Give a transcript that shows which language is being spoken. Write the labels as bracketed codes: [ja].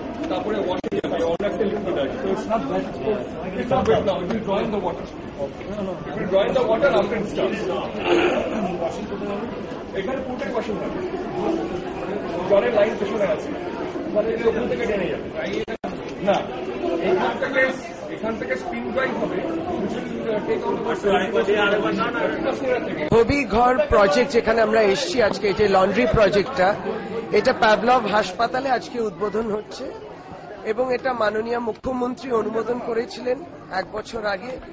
[bn] তারপরে ওয়াটার অনেকটা লিকুইড আছে, [en] so it's not wet. It's not wet now. It will draw in the water. It will draw in the water after it starts. [bn] এখানে পুরোটাই washing হবে, জলের line পেছনে আছে, মানে ওখান থেকে টেনে যাবে না, এখান থেকে স্পিন ড্রাইভ হবে। ধোবি ঘর প্রজেক্ট যেখানে আমরা এসেছি আজকে, এই যে লন্ড্রি প্রজেক্টটা, এটা প্যাভলভ হাসপাতালে আজকে উদ্বোধন হচ্ছে এবং এটা মাননীয় মুখ্যমন্ত্রী অনুমোদন করেছিলেন 1 বছর আগে।